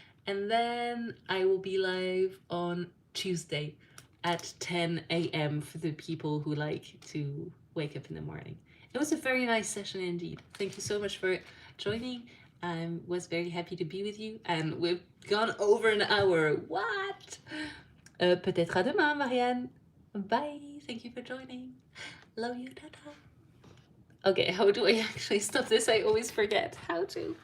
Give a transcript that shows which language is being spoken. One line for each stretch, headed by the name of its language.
English: And then I will be live on Tuesday at 10 a.m. for the people who like to wake up in the morning. It was a very nice session indeed. Thank you so much for joining. I was very happy to be with you, and we've gone over an hour. What?
French: Peut-être à demain, Marianne.
English: Bye. Thank you for joining. Love you. Tata. Okay, how do I actually stop this? I always forget how to.